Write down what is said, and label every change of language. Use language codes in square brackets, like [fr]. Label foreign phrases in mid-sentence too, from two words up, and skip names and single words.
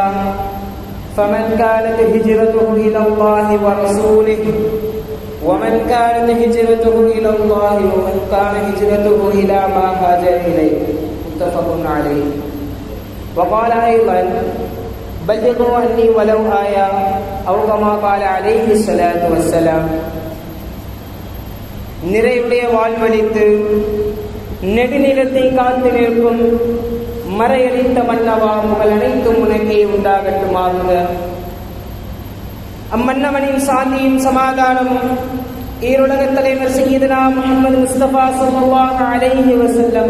[ar] فمن كانت هجرته إلى الله ورسوله ومن كانت هجرته إلى الله ومن كان هجرته إلى ما هاجر إليه. متفق عليه. وقال أيضا بلغوا عني ولو آية أو كما قال عليه الصلاة والسلام. [ta] நிறைவுடைய வாழ்வழித்து நெடுநிலத்தை காத்து நிற்கும் மறையளித்த மன்னவா, உங்கள் அனைத்தும் உனக்கே உண்டாகட்டுமாக. அம்மன்னவனின் சாந்தியும் சமாதானமும் ஈருலக தலைவர் சய்யிதுனா முஹம்மது முஸ்தபா [ar] صلى الله عليه وسلم